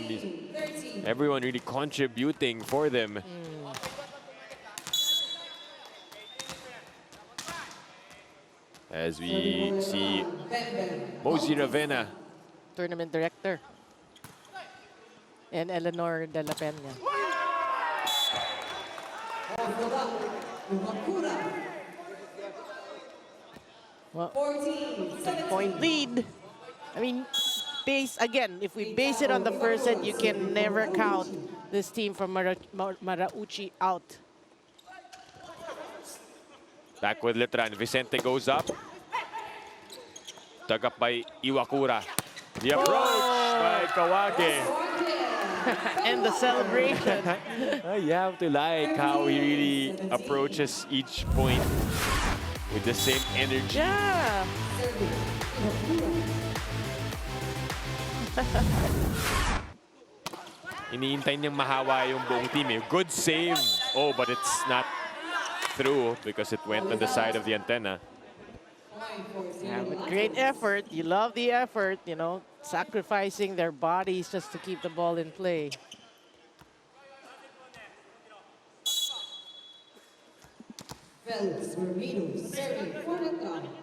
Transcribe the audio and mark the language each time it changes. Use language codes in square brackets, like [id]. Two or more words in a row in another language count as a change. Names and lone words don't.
[en] Everyone really contributing for them. As we see Mozy Ravena, Tournament director. And Eleanor de la Peña. Well, 10-point lead. I mean, if we base it on the first set, you can never count this team from Maruichi out. Back with Letran. Vicente goes up. Dug up by Iwakura. The approach by Kawage. And the celebration. You have to like how he really approaches each point with the same energy. Yeah. [tl] Iniintay niyang mahawa yung buong team. [en] Good save. Oh, but it's not through because it went on the side of the antenna. Yeah, but great effort. You love the effort, you know, sacrificing their bodies just to keep the ball in play. Felix Bermudo serving for Letran.